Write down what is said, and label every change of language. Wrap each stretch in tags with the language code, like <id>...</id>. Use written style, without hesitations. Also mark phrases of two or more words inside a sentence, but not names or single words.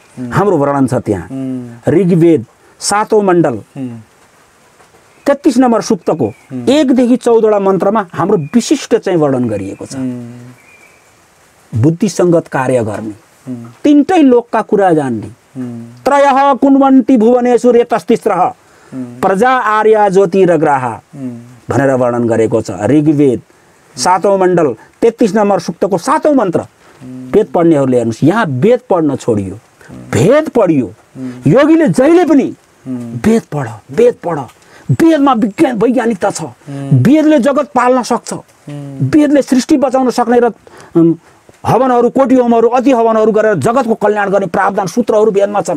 <ne>हाम्रो वर्णन छ त्यहाँ। ऋग्वेद 7औं मण्डल 33 नम्बर सुक्तको 1 देखि 14वटा मन्त्रमा हाम्रो विशिष्ट चाहिँ वर्णन गरिएको छ। बुद्धिसङ्गत कार्य गर्ने, तीनटै लोकका कुरा जान्ने,</ne> <sa>त्रयः कुन्वन्ति भुवनेषु रेतस्तिस्रः प्रजा आर्या ज्योति र ग्राहा</sa> <ne>भनेर वर्णन गरेको छ। ऋग्वेद 7औं मण्डल 33 नम्बर सुक्तको 7औं मन्त्र। वेद पढ्नेहरूले हेर्नुहोस्, यहाँ वेद पढ्न छोडियो, भेद पढियो। योगीले जहिले पनि वेद पढ, वेद पढ, वेदमा विज्ञान वैज्ञानिकता छ, वेदले जगत पाल्न सक्छ, वेदले सृष्टि बचाउन सक्ने र हवनहरू, कोटी होमहरू, अति हवनहरू गरेर जगतको कल्याण गर्ने प्रावधान सूत्रहरू वेदमा छन्।</ne>